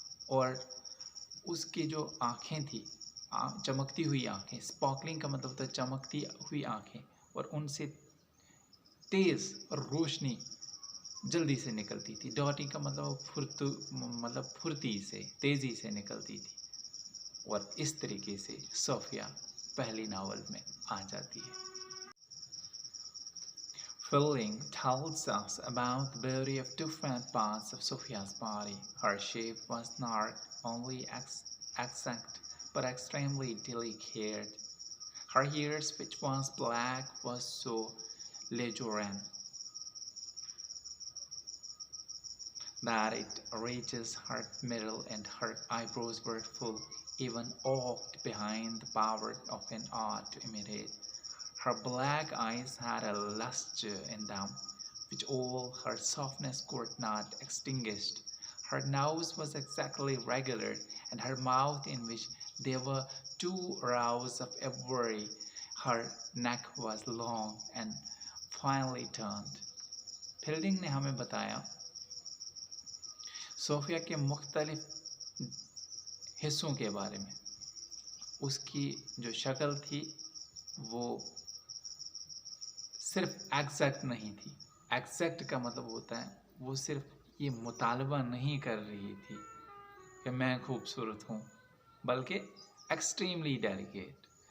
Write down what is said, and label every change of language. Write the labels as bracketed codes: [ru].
[hi] और उसकी जो आँखें थी, चमकती हुई आँखें, स्पार्कलिंग का मतलब होता है चमकती हुई आँखें, और उनसे तेज़ और रोशनी जल्दी से निकलती थी। डॉटिंग का मतलब फुर्ती से, तेज़ी से निकलती थी। और इस तरीके से सोफिया पहली नावल में आ जाती है। [en] Fielding tells us about the beauty of different parts of Sophia's body. Her shape was not only exact but extremely delicate. Her hair, which was black, was so luxuriant that it reaches her middle, and her eyebrows were full, even oaked behind the power of an art to imitate. Her black eyes had a luster in them which all her softness could not extinguish. Her nose was exactly regular, and her mouth, in which there were 2 rows of ivory. Her neck was long and finely turned. [hi] Fielding ने हमें बताया Sophia के मुख्तलिफ हिस्सों के बारे में। उसकी जो शक्ल थी वो सिर्फ एग्जैक्ट नहीं थी। एग्जैक्ट का मतलब होता है वो सिर्फ ये मुतालबा नहीं कर रही थी कि मैं खूबसूरत हूँ, बल्कि [en] Extremely delicate.